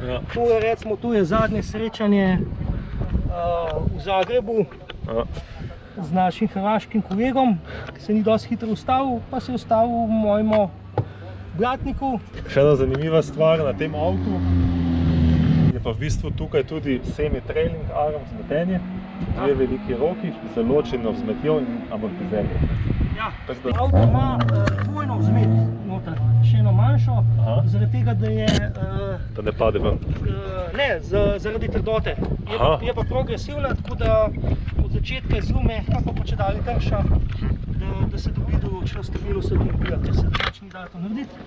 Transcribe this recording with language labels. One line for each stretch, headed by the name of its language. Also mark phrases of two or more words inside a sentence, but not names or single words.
Slovenian: To je zadnje srečanje v Zagrebu. z našim hrvaškim kolegom, ki se ni dosti hitro ustavil, pa se je ustavil v mojem bratniku. Še ena zanimiva stvar na tem avtu je pa v bistvu tukaj tudi
English: semi-trailing arm
Slovenian: vzmetenje, dve veliki roki z ločeno vzmetjo in amortizerjem. Ja, avto ima dvojno vzmet noter, še eno manjšo, zaradi tega, da je... Da ne pade ven? Ne, zaradi trdote. Je pa progresivna, tako da od začetka je zelo mehka, pa če dalje trša, da se dobi določeno stabilnost avtomobila, ker se drugače ni dalo to narediti.